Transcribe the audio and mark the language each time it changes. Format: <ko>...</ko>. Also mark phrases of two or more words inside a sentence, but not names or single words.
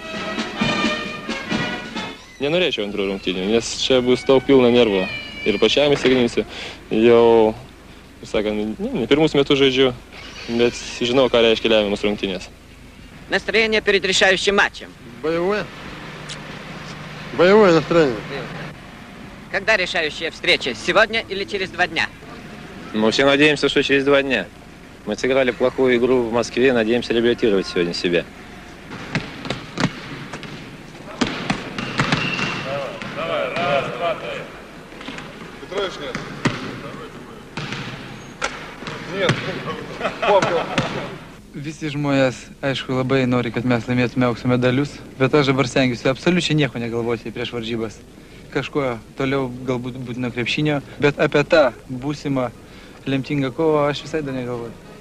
<lt>Nenorėčiau antrų rungtynių, nes čia bus daug pilna nervų. Ir pačiam įsignysiu. Jau, sakant, ne pirmus metus žaidžiu, bet žinau, ką reiškia lemiamos рунтинės.</lt> <ru>Настроение перед решающим матчем. Боевое. Боевое настроение. Когда решающая встреча? Сегодня или через 2 дня? Мы все надеемся, что через 2 дня. Мы сыграли плохую игру в Москве, надеемся реабилитировать сегодня себя. Давай, раз, два, три. Петрович, нет. Нет.</ru> <lt>Visi žmonės, aišku, labai nori, kad mes laimėtume aukso medalius, bet aš dabar stengiuosi absoliučiai nieko negalvoti prieš varžybas. Kažkuo toliau galbūt būtino krepšinio, bet apie tą būsimą lemtingą kovą aš visai dar negalvoju.</lt>